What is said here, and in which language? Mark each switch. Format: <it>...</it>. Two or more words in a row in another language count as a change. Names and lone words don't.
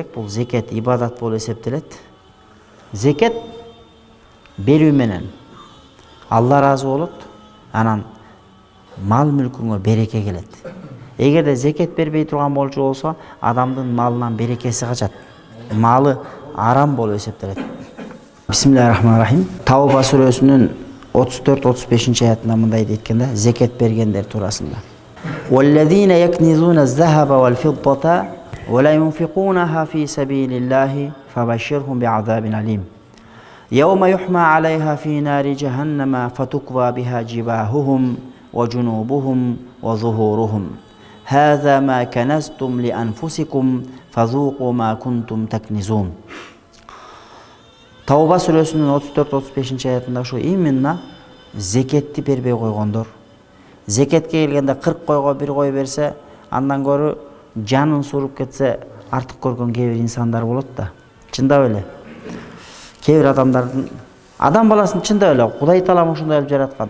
<ky>Бул зекет ибадат болуп эсептелет. Зекет берүү менен Алла разы болот, анан мал мүлкүңө береке келет. Эгерде зекет бербей турган болчу болсо, адамдын малынан берекеси качат. Малы арам болуп эсептелет.</ky> <ar>بسم الله الرحمن الرحيم.</ar> <ky>Тауба сүрөсүнүн 34-35 аятында мындай дейткенде, зекет бергендер туурасында.</ky> <ar>وَالَّذِينَ يَكْنِزُونَ الذَّهَبَ وَالْفِضَّةَ وَلَا يُنْفِقُونَهَا فِي سَبِيلِ اللَّهِ فَبَشِّرْهُم بِعَذَابٍ أَلِيمٍ يَوْمَ يُحْمَى عَلَيْهَا فِي نَارِ جَهَنَّمَ فَتُكْوَى بِهَا جِبَاهُهُمْ وَجُنُوبُهُمْ وَظُهُورُهُمْ هَذَا مَا كَنَزْتُمْ لِأَنفُسِكُمْ فَذُوقُوا مَا كُنْتُمْ تَكْنِزُونَ.</ar> <ky>Тауба сүрөсүнүн 34-35 аятында ушу именно зекетти бербей койгондор. Зекетке келгенде 40 койго бир кой берсе, андан көрү жанын суруп кетсе артык көргөн кээ бир инсандар болот да. Чындап эле. Кээ бир адамдардын адам баласын чындап эле Кудай Таалам ушундай кылып жараткан.</ky>